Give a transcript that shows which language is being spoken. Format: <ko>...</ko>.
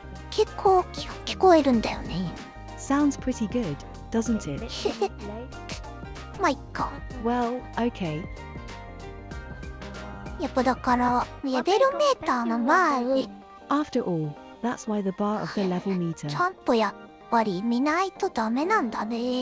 <ja>結構聞こえるんだよね。</ja> <en>sounds pretty good, doesn't it?</en> <ja>まあいっか。</ja> <en>Well, okay.</en> <ja>やっぱだから、レベルメーターの前、</ja> <en>After all, that's why the bar of the level meter.</en> <ja>ちゃんとやっぱり見ないとダメなんだね。</ja>